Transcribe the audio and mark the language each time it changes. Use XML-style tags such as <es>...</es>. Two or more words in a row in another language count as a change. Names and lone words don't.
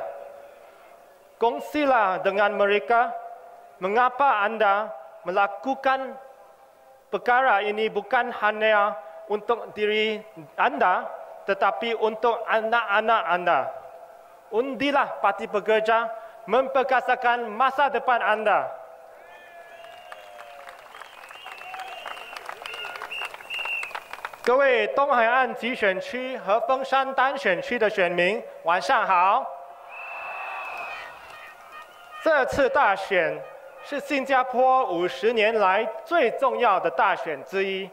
<ms>Kongsilah dengan mereka mengapa anda melakukan perkara ini bukan hanya untuk diri anda, tetapi untuk anak-anak anda. Undilah Parti Pekerja memperkasakan masa depan anda.</ms> <zh>各位东海岸集选区和凤山单选区的选民，晚上好。这次大选是新加坡50年来最重要的大选之一。</zh>